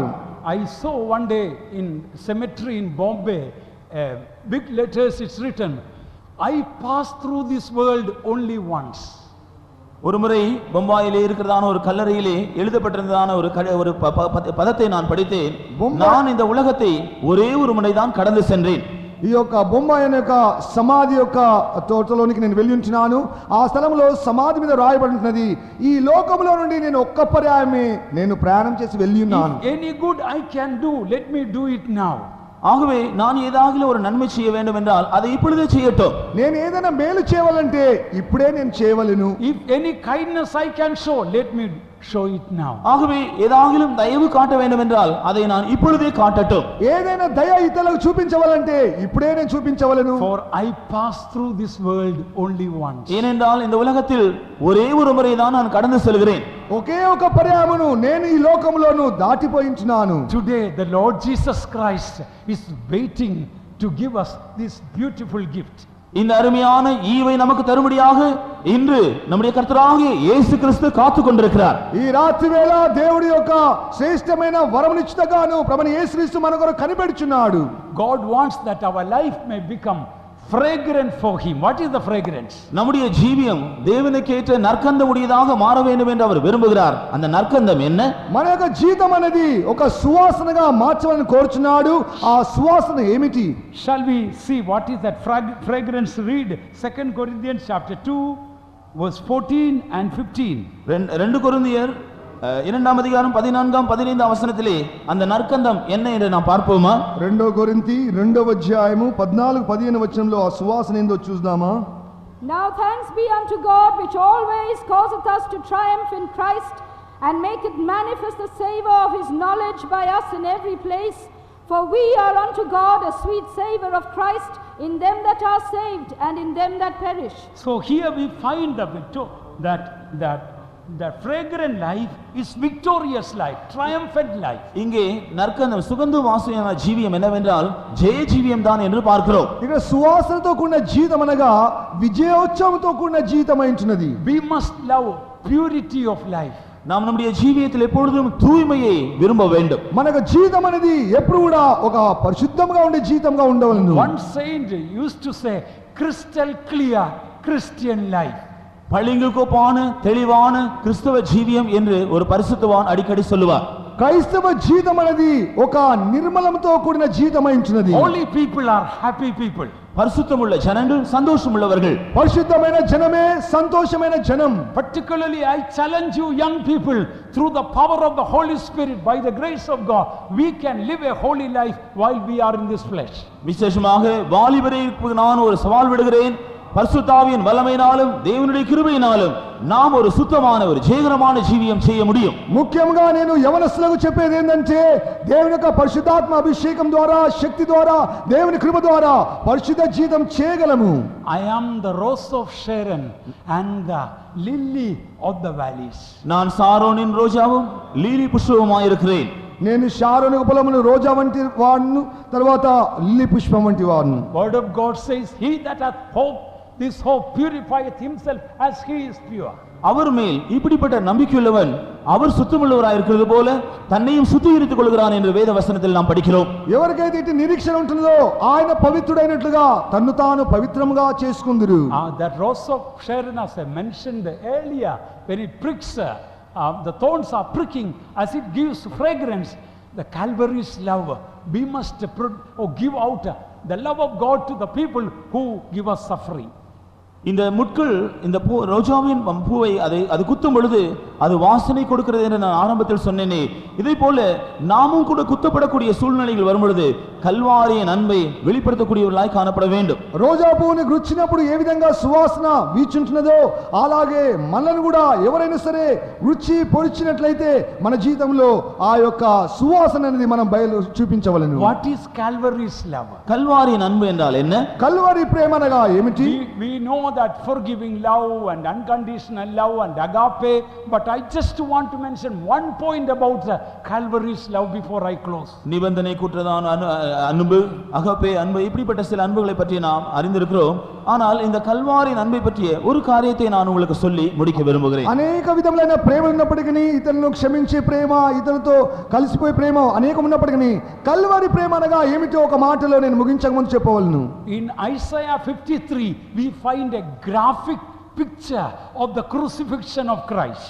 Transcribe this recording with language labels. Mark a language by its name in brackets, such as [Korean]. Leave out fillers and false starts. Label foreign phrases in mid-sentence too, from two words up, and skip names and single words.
[English] I saw one day in cemetery in Bombay, big letters it's written, I passed through this world only once. [Tamil] ஒருமுறை பம்பாயிலே இருக்கிறதான ஒரு கல்லறையிலே எழுதப்பட்டிருந்ததான ஒரு பதத்தை நான் படித்தேன். நான் இந்த உலகத்தை ஒரே ஒரு முறை தான் கடந்து சென்றேன். [Telugu] ఈ యొక్క బొమ్మాయి అనే యొక్క సమాధి యొక్క తోటలోనికి నేను వెళ్ళి ఉంటున్నాను. ఆ స్థలంలో సమాధి మీద రాయబడినది, ఈ లోకంలో నుండి నేను ఒక్క పర్యాయమే నేను ప్రయాణం చేసి వెళ్ళి ఉన్నాను. [English] Any good I can do, let me do it now. [Tamil] ஆகவே நான் ஏதாவது ஒரு நன்மை செய்ய வேண்டும் என்றால் அதை இப்பொழுதே செய்யட்டும். [Telugu] నేను ఏదైనా మేలు చేయవాలంటే ఇప్పుడే నేను చేయవలెను. [English] If any kindness I can show, let me show it now. [Tamil] ஆகவே ஏதாவது தயவு காட்ட வேண்டும் என்றால் அதை நான் இப்பொழுதே காட்டட்டும். [Telugu] ఏదైనా దయ ఇతరులకు చూపించవాలంటే ఇప్పుడే నేను చూపించవలెను. [English] For I passed through this world only once. [Tamil] ஏனென்றால் இந்த உலகத்தில் ஒரே ஒரு முறை தான் நான் கடந்து செல்கிறேன். [Telugu] ఒకే ఒక పర్యాయమును నేను ఈ లోకములోను దాటిపోయించున్నాను. [English] Today the Lord Jesus Christ is waiting to give us this beautiful gift. [Tamil] இந்த அருமையான ஈவை நமக்கு தரும்படியாக இன்று நம்முடைய கர்த்தராகிய இயேசு கிறிஸ்து காத்துக் கொண்டிருக்கிறார். [Telugu] ఈ రాత్రి వేళ దేవుడి యొక్క శ్రేష్టమైన వరమునిచ్చుటగాను ప్రభువైన యేసుక్రీస్తు మన కొరకు కనిపెడుచున్నాడు. [English] God wants that our life may become fragrant for him. What is the fragrance? [Tamil] நம்முடைய ஜீவியம் தேவனுக்கு ஏற்ற நற்கந்தம் உடையதாக மாற வேண்டும் என்று அவர் விரும்புகிறார். அந்த நற்கந்தம் என்ன? [Telugu] మన యొక్క జీవితం అనేది ఒక సువాసనగా మార్చవాలని కోరుచున్నాడు. ఆ సువాసన ఏమిటి? [English] Shall we see what is that fragrance? Read 2 Corinthians chapter 2 verse 14 and 15. [Tamil] 2 கொரிந்தியர் இரண்டாம் அதிகாரம் 14ஆம் 15ஆம் வசனத்திலே அந்த நற்கந்தம் என்ன என்று நாம் பார்ப்போமா? [Telugu] 2 కొరింథీ 2వ అధ్యాయము 14-15 వచనంలో ఆ సువాసన ఏందో చూద్దామా? [English] Now thanks be unto God, which always causeth us to triumph in Christ, and maketh manifest the savour of his knowledge by us in every place. For we are unto God a sweet savour of Christ in them that are saved and in them that perish. So here we find that fragrant life is victorious life, triumphant life. [Tamil] இங்கே நற்கந்தம் சுகந்து வாசனையான ஜீவியம் என்னவென்றால் ஜெய ஜீவியம் தான் என்று பார்க்கிறோம். [Telugu] ఇక్కడ సువాసనతో కూడిన జీవితం అనగా విజయోత్సవంతో కూడిన జీవితం అయింటున్నది. [English] We must love purity of life. [Tamil] நாம் நம்முடைய జీవితంలో எப்பொழுதும் தூய்மையை விரும்ப வேண்டும். [Telugu] మనకు జీవితం అనేది ఎప్పుడు కూడా ఒక పరిశుద్ధంగా ఉండే జీవితంగా ఉండవలెను. [English] One saint used to say crystal clear Christian life. [Tamil] பளிங்கு கோப்பான தெளிவான கிறிஸ்தவ ஜீவியம் என்று ஒரு பரிசுத்தவான் அடிக்கடி சொல்லுவார். [Telugu] క్రైస్తవ జీవితం అనేది ఒక నిర్మలంతో కూడిన జీవితం అయింటున్నది. [English] Holy people are happy people. [Tamil] பரிசுத்தமுள்ள ஜனங்கள் சந்தோஷமுள்ளவர்கள். [Telugu] పరిశుద్ధమైన జనమే సంతోషమైన జనం. [English] Particularly I challenge you young people, through the power of the Holy Spirit, by the grace of God, we can live a holy life while we are in this flesh. [Tamil] விசேஷமாக வாலிபருக்கு நான் ஒரு சவால் விடுகிறேன். பரிசுத்தாவியின் வல்லமையினாலும் தேவனுடைய கிருபையினாலும் நாம் ஒரு சுத்தமான ஒரு ஜெயகரமான ஜீவியம் செய்ய முடியும். [Telugu] ముఖ్యంగా నేను యవనస్తులకు చెప్పేది ఏంటంటే దేవుని యొక్క పరిశుద్ధాత్మ అభిషేకం ద్వారా శక్తి ద్వారా దేవుని కృప ద్వారా పరిశుద్ధ జీవితం చేయగలము. [English] I am the rose of Sharon and the lily of the valleys. [Tamil] நான் சாரோனின் ரோஜாவும் லீலி புஷ்பவுமாய் இருக்கிறேன். [Telugu] నేను షారోను పొలమును రోజా వంటి వాడును, తర్వాత లిల్లీ పుష్పం వంటి వాడును. [English] Word of God says, he that hath hope, this hope purifieth himself as he is pure. [Tamil] அவர் மேல் இப்படிப்பட்ட நம்பிக்கையுள்ளவன் அவர் சுத்தமுள்ளவராய் இருக்கிறது போல தன்னையும் சுத்திகரித்துக் கொள்கிறான் என்று வேத வசனத்தில் நாம் படிக்கிறோம். [Telugu] ఎవరికైతే ఇటు నిరీక్షణ ఉంటుందో ఆయన పవిత్రుడైనట్లుగా తన్ను తాను పవిత్రముగా చేసుకుందురు. [English] That rose of Sharon, as I mentioned earlier, when it pricks, the thorns are pricking as it gives fragrance. The Calvary's love, we must give out the love of God to the people who give us suffering. [Tamil] இந்த முட்கள் இந்த ரோஜாவின் பூவை அது குத்தும் பொழுது அது வாசனை கொடுக்கிறது என்று நான் ஆரம்பத்தில் சொன்னேனே, இதை போல நாமும் கூட குத்தப்படக்கூடிய சூழ்நிலைகள் வரும் பொழுது கல்வாரியின் அன்பை வெளிப்படுத்தக்கூடியவர்களாய் காணப்பட வேண்டும். [Telugu] రోజా పువ్వుని గుచ్చినప్పుడు ఏ విధంగా సువాసన వీచుంటున్నదో అలాగే మనల్ని కూడా ఎవరైనా సరే రుచి పొడిచినట్లయితే మన జీవితంలో ఆ యొక్క సువాసన అనేది మనం బయలు చూపించవలెను. [English] What is Calvary's love? [Tamil] கல்வாரியின் அன்பு என்றால் என்ன? [Telugu] కల్వరి ప్రేమ అనగా ఏమిటి? [English] We know that forgiving love and unconditional love and agape, but I just want to mention one point about the Calvary's love before I close. [Tamil] நிபந்தனை கூற்றதான அன்பு, அகப்பே அன்பு, இப்படிப்பட்ட சில அன்புகளை பற்றி நாம் அறிந்திருக்கிறோம். ஆனால் இந்த கல்வாரியின் அன்பை பற்றிய ஒரு காரியத்தை நான் உங்களுக்கு சொல்லி முடிக்க விரும்புகிறேன். [Telugu] అనేక విధములైన ప్రేమ ఉన్నప్పటికీ, ఇతరులను క్షమించే ప్రేమ, ఇతరులతో కలిసిపోయే ప్రేమ అనేకం ఉన్నప్పటికీ కల్వరి ప్రేమ అనగా ఏమిటో ఒక మాటలో నేను ముగించక ముందు చెప్పవలను. [English] In Isaiah 53 we find a graphic picture of the crucifixion of Christ.